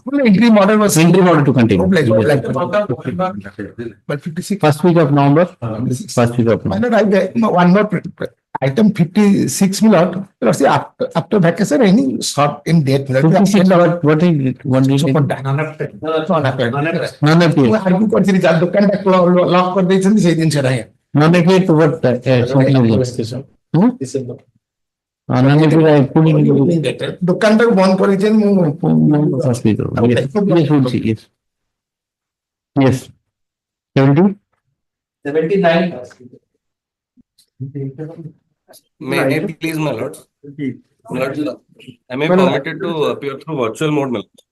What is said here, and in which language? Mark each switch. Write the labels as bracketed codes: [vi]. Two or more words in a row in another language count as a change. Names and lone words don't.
[en] Interim order was Interim order to continue. But 56. First week of November. First week of November. One more item 56 milord, let's say after vacation, any short in date. 56 what is it? What is it? [or] ମୁଁ ଆର୍ଗ୍ୟୁ କରିଥିଲି ଯାର ଦୋକାନଟା ଲକ୍ କରିଦେଇଛନ୍ତି ସେଇ ଜିନିଷଟା ହିଁ [en] Non-appeal to what? [or] ଦୋକାନଟାକୁ ବନ୍ଦ କରିଦେଇଛନ୍ତି [en] Yes. Yes. 70? 79. May I please, my lords? My lords, am I permitted to appear through virtual mode, my lords?